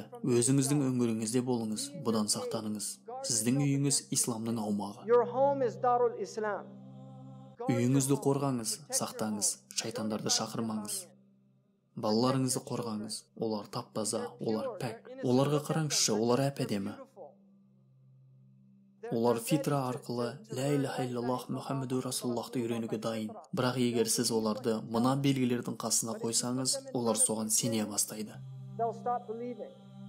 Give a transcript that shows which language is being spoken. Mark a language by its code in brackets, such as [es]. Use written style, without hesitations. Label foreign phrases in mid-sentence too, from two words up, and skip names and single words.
[kk] Өзіңіздің үңгіріңізде болыңыз, бұдан сақтаныңыз. Сіздің үйіңіз исламның аумағы. Үйіңізді қорғаңыз, сақтаңыз, шайтандарды шақырмаңыз. Балаларыңызды қорғаңыз. Олар тап-таза, олар пәк. Оларға қараңызшы, олар әп-әдемі. Олар фитра арқылы [ar] «لا إله إلا الله [kk] Мұхаммеду Расуллахты» үйренуге дайын. Бірақ егер сіз оларды мына белгілердің қасына қойсаңыз, олар соған сене бастайды.